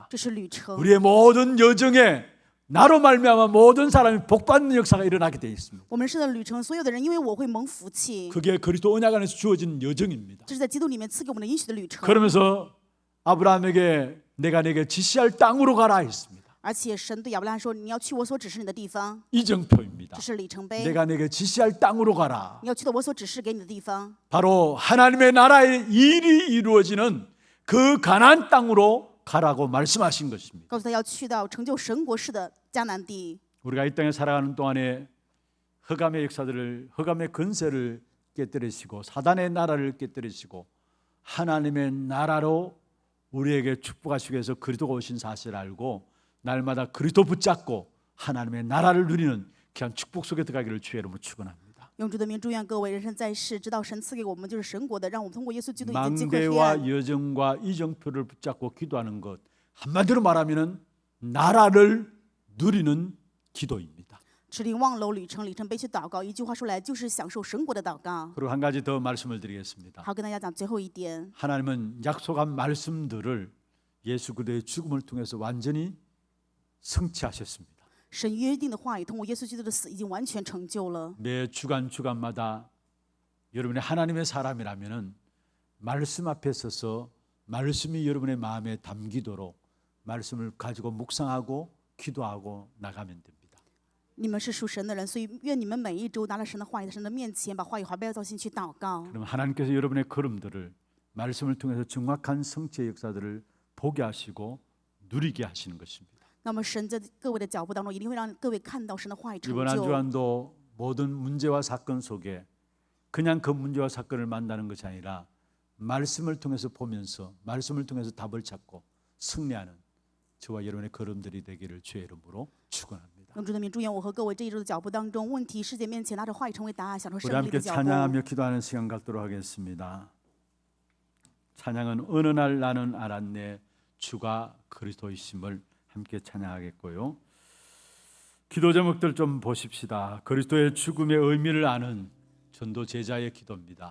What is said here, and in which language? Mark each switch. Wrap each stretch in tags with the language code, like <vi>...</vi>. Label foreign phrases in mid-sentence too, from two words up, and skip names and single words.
<zh>这是旅程。</zh> <ko>우리의 모든 여정에 나로 말미암아 모든 사람이 복받는 역사가 일어나게 되어 있습니다.</ko> <zh>我们是的旅程，所有的人因为我会蒙福气，</zh> <ko>그게 그리스도 언약 안에서 주어진 여정입니다.</ko> <zh>这是在基督里面赐给我们的应许的旅程。</zh> <ko>그러면서 아브라함에게 내가 내게 지시할 땅으로 가라 했습니다.</ko> <zh>而且神对亚伯拉罕说：“你要去我所指示你的地方。”</zh> <ko>이정표입니다.</ko> <zh>这是里程碑。</zh> <ko>내가 내게 지시할 땅으로 가라.</ko> <zh>你要去到我所指示给你的地方，</zh> <ko>바로 하나님의 나라의 일이 이루어지는 그 가나안 땅으로 가라고 말씀하신 것입니다.</ko> <zh>告诉他要去到成就神国式的迦南地。</zh> <ko>우리가 이 땅에 살아가는 동안에 흑암의 역사들을 흑암의 근세를 깨뜨리시고 사단의 나라를 깨뜨리시고 하나님의 나라로 우리에게 축복하시기 위해서 그리스도가 오신 사실을 알고 날마다 그리스도 붙잡고 하나님의 나라를 누리는 귀한 축복 속에 들어가기를 주의 이름으로 축원합니다.</ko> <zh>用主的名祝愿各位人生在世，知道神赐给我们就是神国的，让我们通过耶稣基督已经击溃黑</zh> <ko>망대와</ko> <zh>暗。</zh> <ko>여정과 이정표를 붙잡고 기도하는 것 한마디로 말하면 나라를 누리는 기도입니다.</ko> <zh>持灵望楼、里程碑去祷告，一句话说来就是享受神国的祷告。</zh> <ko>그리고 한 가지 더 말씀을 드리겠습니다.</ko> <zh>好，跟大家讲最后一点，</zh> <ko>하나님은 약속한 말씀들을 예수 그리스도의 죽음을 통해서 완전히 성취하셨습니다.</ko> <zh>神约定的话语通过耶稣基督的死已经完全成就了。</zh> <ko>매 주간마다 여러분이 하나님의 사람이라면은 말씀 앞에 서서 말씀이 여러분의 마음에 담기도록 말씀을 가지고 묵상하고 기도하고 나가면 됩니다.</ko> <zh>你们是属神的人，所以愿你们每一周拿了神的话语在神的面前，把话语怀抱在心去祷告。</zh> <ko>그럼 하나님께서 여러분의 걸음들을 말씀을 통해서 정확한 성취의 역사들을 보게 하시고 누리게 하시는 것입니다.</ko> <zh>那么神在各位的脚步当中，一定会让各位看到神的话语成</zh> <ko>이번 한</ko> <zh>就。</zh> <ko>주간도 모든 문제와 사건 속에 그냥 그 문제와 사건을 만나는 것이 아니라 말씀을 통해서 보면서 말씀을 통해서 답을 찾고 승리하는 저와 여러분의 걸음들이 되기를 주의 이름으로 축원합니다.</ko> <zh>用主的名祝愿我和各位这一周的脚步当中，问题世界面前拿着话语成为答案，享受</zh> <ko>우리</ko> <zh>胜利</zh> <ko>함께</ko> <zh>的脚步。</zh> <ko>찬양하며 기도하는 시간 갖도록 하겠습니다. 찬양은 어느 날 나는 알았네 주가 그리스도이심을 함께 찬양하겠고요. 기도 제목들 좀 보십시다. 그리스도의 죽음의 의미를 아는 전도 제자의 기도입니다.</ko>